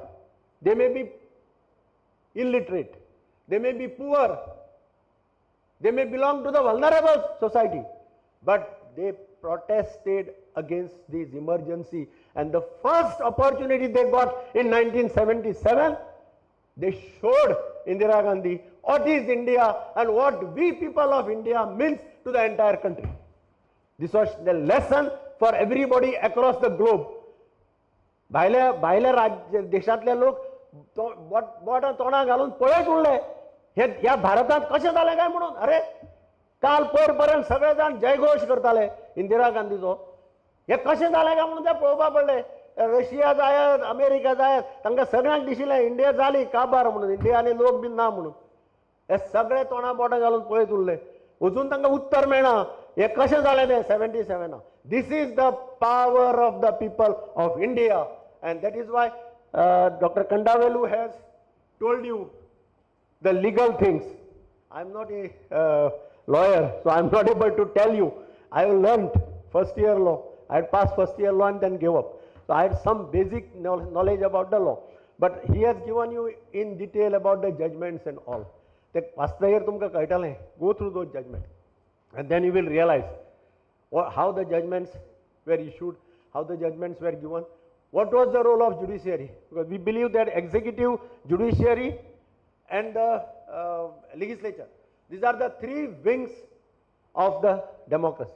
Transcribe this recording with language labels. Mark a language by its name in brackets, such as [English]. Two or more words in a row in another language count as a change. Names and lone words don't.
[English] They may be illiterate, they may be poor, they may belong to the vulnerable society, but they protested against this emergency, and the first opportunity they got in 1977, they showed Indira Gandhi what is India and what we people of India means to the entire country. This was the lesson for everybody across the globe. [Konkani] भायल्या देशातले लोक बोटां तोंडां घालून पळयत उरले हे ह्या भारतांत कशें जालें काय म्हणून. अरे काल पयर पर्यंत सगळे जाण जयघोश करताले इंदिरा गांधीचो. हे कशें जालें काय म्हणून ते पळोवपाक पडलें. रशिया जायत, अमेरिका जायत, तांकां सगळ्यांक दिशिल्लें इंडिया जाली काबार म्हणून, इंडियानी लोक बीन ना म्हणून. हे सगळे तोंडां बोटां घालून पळयत उरले. अजून तांकां उत्तर मेळना हे कशें जालें तें 77. [English] This is the power of the people of India, and that is why Dr. Kandavelu has told you the legal things. I am not a lawyer, so I am not able to tell you. I have learned first year law. I had passed first year law and then gave up. So I had some basic knowledge about the law. But he has given you in detail about the judgments and all. The first year [Konkani] तुमका कळटलें. [English] Go through those judgments, and then you will realize how the judgments were issued, how the judgments were given, what was the role of judiciary. Because we believe that executive, judiciary and the legislature, these are the three wings of the democracy.